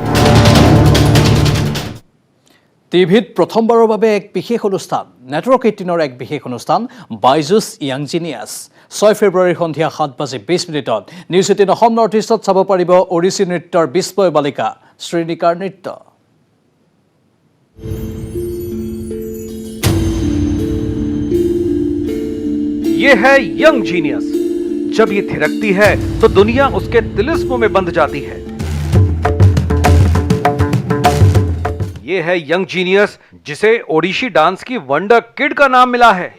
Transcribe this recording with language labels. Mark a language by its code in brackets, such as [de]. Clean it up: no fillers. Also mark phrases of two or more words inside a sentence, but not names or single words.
[as] টিভিত প্ৰথমবাৰৰ বাবে এক বিশেষ অনুষ্ঠান, নেটৱৰ্ক 18ৰ এক বিশেষ অনুষ্ঠান বাইজুছ য়াং জিনিয়াছ। 6 ফেব্ৰুৱাৰী সন্ধিয়া 7:20 নিউজ 18 অসম নৰ্থ ইষ্টত চাব পাৰিব ওড়িশী নৃত্যৰ বিস্ময় বালিকা শ্ৰীনিকাৰ নৃত্য। [hi] ये है यंग जीनियस। जब ये थिरकती है तो दुनिया उसके तिलिस्मों में बंध जाती है। ये है यंग जीनियस जिसे ओडिशी डांस की [en] wonder kid [hi] का नाम मिला है।